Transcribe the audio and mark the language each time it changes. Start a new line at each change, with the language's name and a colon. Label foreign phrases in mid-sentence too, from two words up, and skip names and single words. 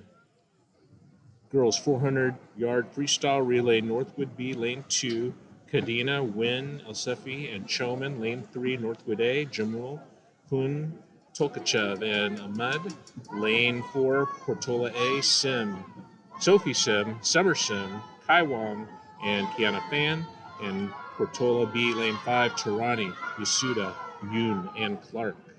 English: Girls 400-yard freestyle relay, Northwood B, lane 2, Kadena, Wynn, Elsefi, and Choman, lane 3, Northwood A, Jamul, Hun, Tolkachev, and Ahmed, lane 4, Portola A, Sim, Sophie Sim, Summer Sim, Kai Wong, and Kiana Fan, and Portola B, lane 5, Tarani, Yasuda, Yoon, and Clark.